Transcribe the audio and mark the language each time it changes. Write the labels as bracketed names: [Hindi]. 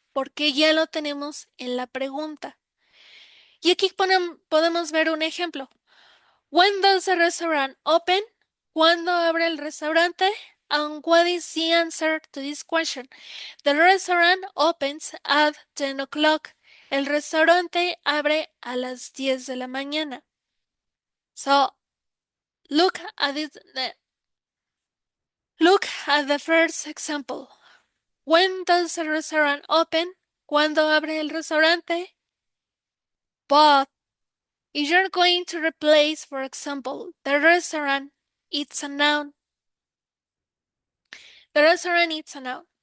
[Spanish] Porque ya lo tenemos en la pregunta. Y aquí podemos ver un ejemplo. [English] When does the restaurant open? [Spanish] ¿Cuándo abre el restaurante? [English] And what is the answer to this question? The restaurant opens at 10 o'clock. [Spanish] El restaurante abre a las 10 de la mañana. [English] So, look at it. Look at the first example. When does the restaurant open? [Spanish] ¿Cuándo abre el restaurante? [English] But if you're going to replace, for example, the restaurant, it's a noun. The restaurant is a noun.